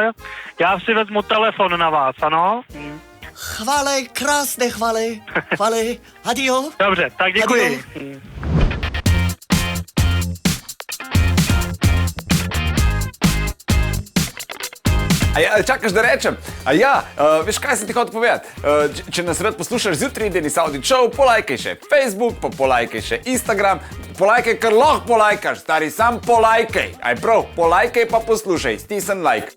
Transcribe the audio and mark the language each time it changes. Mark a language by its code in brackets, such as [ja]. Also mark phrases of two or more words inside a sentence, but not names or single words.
[cs] Já si vezmu telefon na vás, ano? Chvále, krásné chvále. Adio. Dobře, tak děkuji. Adio. [sl] A ja čakaš da rečem, veš kaj sem ti hotel povedati, če nas rad poslušaš zjutraj, Denis Audi Show, polajkaj še Facebook, polajkaj še Instagram, polajkaj, kar lahko polajkaš, stari, sam polajkaj, aj prav, polajkaj pa poslušaj, stisni like.